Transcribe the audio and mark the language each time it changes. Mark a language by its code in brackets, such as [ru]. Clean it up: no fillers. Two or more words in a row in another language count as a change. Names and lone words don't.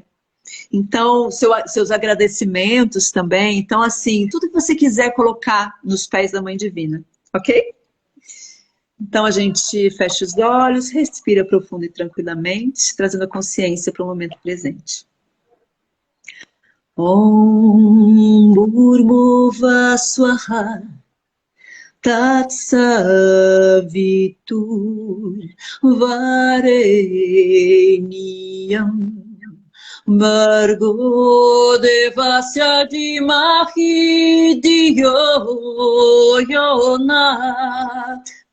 [pt] Então, seus agradecimentos também. Então, assim, tudo que você quiser colocar nos pés da Mãe Divina, ok? Então a gente fecha os olhos, respira profundo e tranquilamente, trazendo a consciência para o momento presente. [sa] Om Bhurmuvah Swaha Tatsavitur Varenyam Bhargo Devasya Dhimahi Dhiyo Yona